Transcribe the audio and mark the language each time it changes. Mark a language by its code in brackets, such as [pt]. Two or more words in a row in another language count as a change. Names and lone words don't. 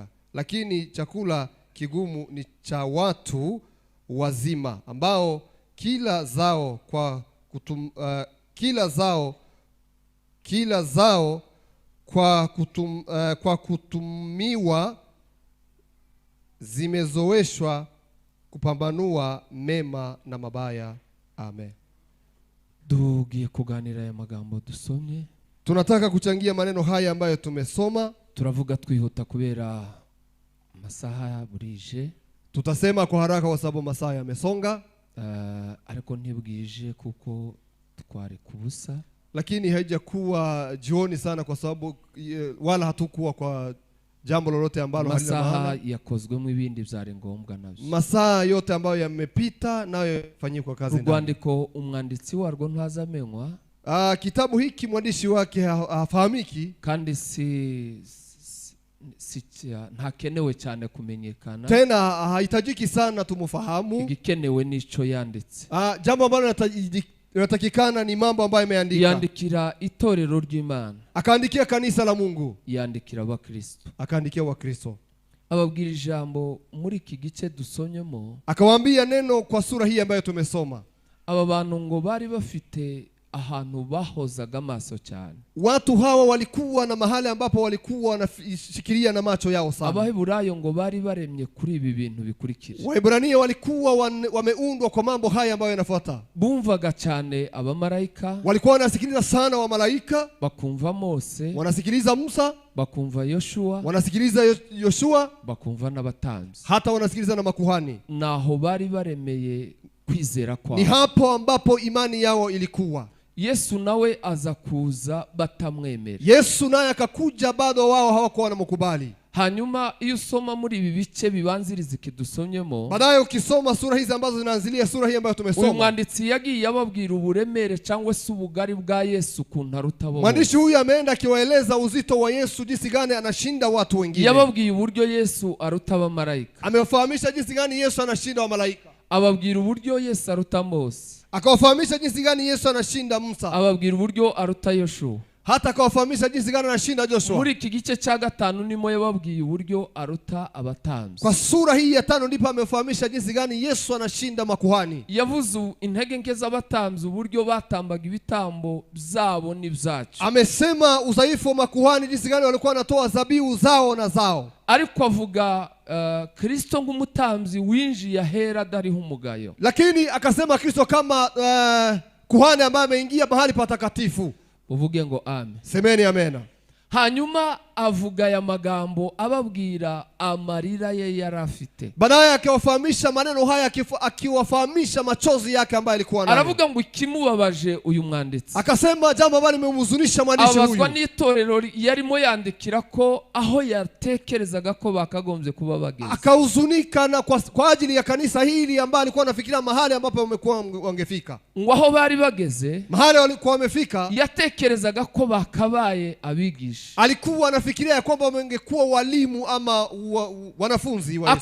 [sw] Lakini chakula kigumu ni cha watu wazima, ambao kila zao kwa kutumiwa zimezoeshwa kupambanua mema na mabaya. Amen. [rw] Tugiye kuganira aya magambo dusomye. [sw] Tunataka kuchangia maneno haya ambayo tumesoma. [rw] Turavuga twihuta kubera masaha burije. [sw] Tutasema kwa haraka kwa sababu masaa yamesonga. [rw] Ariko ntibwije kuko twari kubusa. [sw] Lakini haijakuwa jioni sana kwa sababu wala hatukuwa kwa jambo lolote ambalo halina maana. [rw] Masaha yakozwemo ibindi byari ngombwa nabyo. [sw] Masaa yote ambayo yamepita nayo yafanyikwa kazi ndani. [rw] Urwandiko umwanditsi warwo ntazamenywa. [sw] Kitabu hiki mwandishi wake hafahamiki, [rw] kandi ntakenewe cyane kumenyekana. [sw] Tena hahitajiki sana tumufahamu. [rw] Igikenewe nico yanditse. [sw] Jambo ambalo inatakikana ni mambo ambayo imeandika. [rw] Yandikira itorero ry'Imana. [sw] Akaandikia kanisa la Mungu. [rw] Yandikira abakristo. [sw] Akaandikia wakristo. [rw] Ababwira ijambo muri iki gice dusonyemo. [sw] Akawaambia neno kwa sura hii ambayo tumesoma. [rw] Aba bantu ngo bari bafite ahantu bahozaga amaso cyane. [sw] Watu hawa walikuwa na mahali ambapo walikuwa wanashikilia na macho yao sana. [rw] Abaheburayo ngo bari baremye kuri ibi bintu bikurikira. [sw] Waebrania walikuwa wameundwa kwa mambo haya ambayo yanafuata. [rw] Bumvaga cyane abamarayika. [sw] Walikuwa wanasikiliza sana wa malaika. [rw] Bakumva Mose. [sw] Wanasikiliza Musa. [rw] Bakumva Yoshua. [sw] Wanasikiliza Yoshua. [rw] Bakumva n'abatanzi. [sw] Hata wanasikiliza na makuhani. [rw] Naho bari baremeye kwizera kwao. [sw] Ni hapo ambapo imani yao ilikuwa. [rw] Yesu nawe aza kuza batamwemera. [sw] Yesu naye akakuja, bado wao hawakuwa wanamkubali. [rw] Hanyuma iyo usoma muri ibi bice bibanziriza ikidusomyemo, [sw] baadaye ukisoma sura hizi ambazo zinaanzilia sura hii ambayo tumesoma, [rw] uyu mwanditsi yagiye ababwira uburemere cyangwa se ubugari bwa Yesu kuntu arutabo. [sw] Mwandishi huyu ameenda akiwaeleza uzito wa Yesu, jinsi gani anashinda watu wengine. [rw] Yababwiye uburyo Yesu aruta abamarayika. [sw] Amewafahamisha jinsi gani Yesu anashinda wa malaika. [rw] Ababwira uburyo Yesu aruta Mose. [sw] Akawafahamisha jinsi gani Yesu anashinda Musa. [rw] Ababwira uburyo aruta Yoshua. [sw] Hata akawafahamisha jinsi gani anashinda Joshua. [rw] Muri iki gice cya 5 nimo yababwiye uburyo aruta abatanzi. [sw] Kwa sura hii ya 5 ndipo amefahamisha jinsi gani Yesu anashinda makuhani. [rw] Yavuze intege nke z'abatanzi uburyo batambaga ibitambo byabo n'ibyacu. [sw] Amesema udhaifu wa makuhani, jinsi gani walikuwa wanatoa dhabihu zao na zao. [rw] Ariko avuga Kristo nk'umutanzi winjiye ahera dariho umugayo. [sw] Lakini akasema Kristo kama kuhani ambaye ameingia mahali patakatifu. [rw] Uvuge ngo amen. [sw] Semeni amena. [rw] Hanyuma avuga ya magambo ababwira amarira ye yarafite. [sw] Baadaye akiwafahamisha maneno haya, akiwafahamisha machozi yake ambayo alikuwa nayo. [rw] Aravuga ngo ikimubabaje uyu mwanditsi. [sw] Akasema jambo ambalo limemhuzunisha mwandishi huyu. [rw] Abazwa n'itorero yarimo yandikira ko aho yatekerezaga ko bakagombye kuba bageze. [sw] Akahuzunika na kwa ajili ya kanisa hili ambalo alikuwa anafikiria mahali ambapo wamekuwa wangefika. [rw] Ngo aho bari bageze, [sw] mahali walikuwa wamefika, [rw] yatekerezaga ko bakabaye abigisha. [sw] Alikuwa anafikiria ya kwamba wangekuwa walimu ama wanafunzi wa Yesu.